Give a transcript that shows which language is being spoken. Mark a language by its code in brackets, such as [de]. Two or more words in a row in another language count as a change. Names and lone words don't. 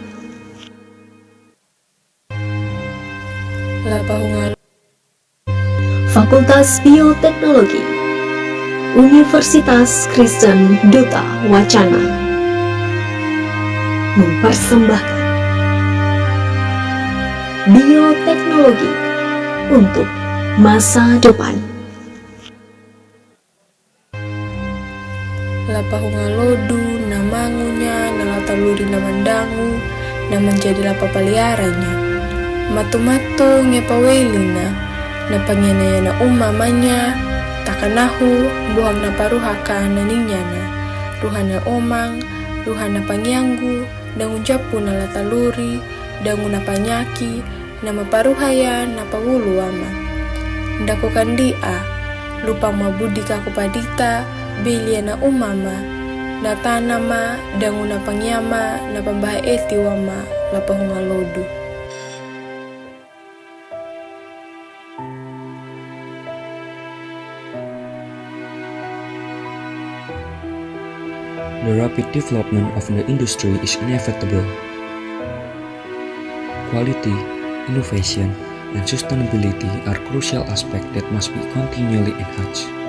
[id] Fakultas Bioteknologi Universitas Kristen Duta Wacana mempersembahkan bioteknologi untuk masa depan. [xbr] Lapahungalodu, namangunya, nalataluri namandangu, naman jadi lapa paliaranya. Matu-matu ngepawelina, napangyana-yana umamanya, takanahu, buhang naparuhaka naninyana, ruhana omang, ruhana pangyanggu, dangun japu nalataluri, dangun napanyaki, nama paruhaya napawulu ama. Ndaku kandia, lupa mabudi kakupadita, belia na umama, natanama, dangun napangyama, napambaha eti wama, lapahungalodu. [en] The rapid development of the industry is inevitable. Quality, innovation, and sustainability are crucial aspects that must be continually enhanced.